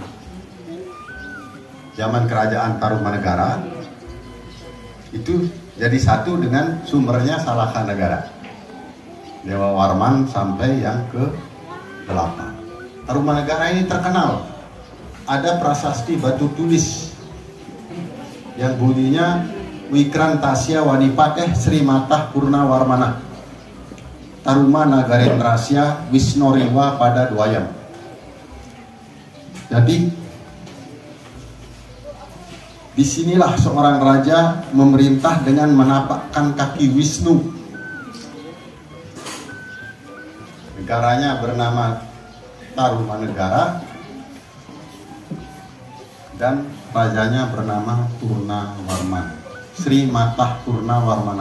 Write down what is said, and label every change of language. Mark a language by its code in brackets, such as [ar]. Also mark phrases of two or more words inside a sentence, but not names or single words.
[id] Zaman kerajaan Tarumanegara itu jadi satu dengan sumbernya Salakanegara, Dewa Warman sampai yang ke-8. Tarumanegara ini terkenal ada prasasti batu tulis yang bunyinya [sa] विक्रान्तस्य वनिपतेः श्रीमतः पूर्णवर्मणः तारुमनगरेन्द्रस्य विष्णोरिव पदद्वयम्. [id] Jadi disinilah seorang raja memerintah dengan menapakkan kaki Wisnu. Negaranya bernama Tarumanegara dan rajanya bernama Purna Warman, Sri Matah Purna Warmana.